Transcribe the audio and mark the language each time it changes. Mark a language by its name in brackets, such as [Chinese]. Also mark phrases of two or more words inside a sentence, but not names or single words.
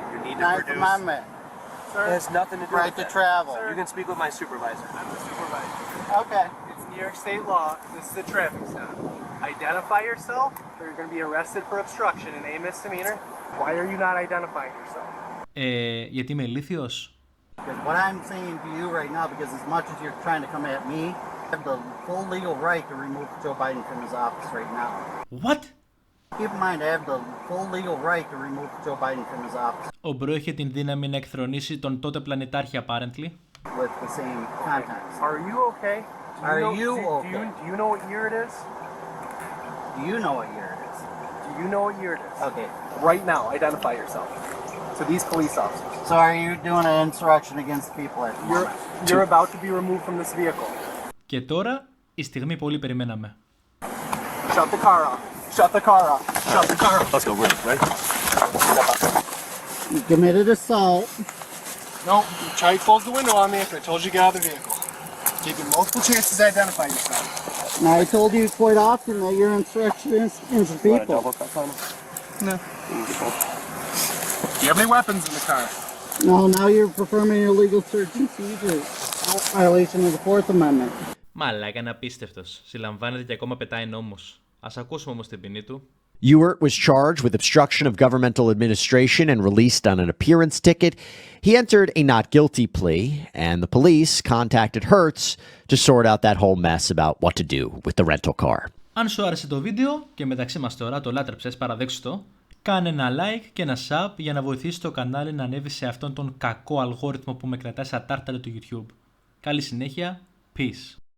[English] You need to 9th produce. Amendment. Sir, It has nothing to do right with to that. travel. You can speak with my supervisor. I'm the supervisor. Okay. It's New York State law. This is a traffic stop. Identify yourself, or you're going to be arrested for obstruction and a misdemeanor. Why are you not identifying yourself? [Greek] Γιατί είμαι ηλίθιος? [English] What I'm saying to you right now, because as much as you're trying to come at me, I have the full legal right to remove Joe Biden from his office right now. What? Keep in mind, I have the full legal right to remove Joe Biden from his office. [Greek] Ο Μπρο είχε την δύναμη να εκθρονήσει τον τότε πλανητάρχη, [English] apparently. With the same contents. Are you okay? Are you okay? Do you know what year it is? Do you know what year it is? Do you know what year it is? Okay. Right now, identify yourself to these police officers. So are you doing an insurrection against people at the moment? You're about to be removed from this vehicle. [Greek] Και τώρα, η στιγμή που όλοι περιμέναμε. [English] Shut the car off. Shut the car off. Shut the car off. Let's go, right? You committed assault. No, you tried to close the window on me after I told you to get out of the vehicle. Gave you multiple chances to identify yourself. Now I told you quite often that you're insurrectionists against people. No. Do you have any weapons in the car? No, now you're performing illegal search and seizure. Violation of the Fourth Amendment. [Greek] Μαλάκα, είναι απίστευτος. Συλλαμβάνεται και ακόμα πετάει νόμους. Ας ακούσουμε όμως την ποινή του. [English] Ewert was charged with obstruction of governmental administration and released on an appearance ticket. He entered a not guilty plea, and the police contacted Hertz to sort out that whole mess about what to do with the rental car. [Greek] Αν σου άρεσε το βίντεο και μεταξύ μας τώρα το λάτρεψες, παραδέξου το, κάνε ένα like και ένα sub για να βοηθήσει το κανάλι να ανέβει σε αυτόν τον κακό αλγόριθμο που με κρατάει στα τάρταρα του YouTube. Καλή συνέχεια, peace.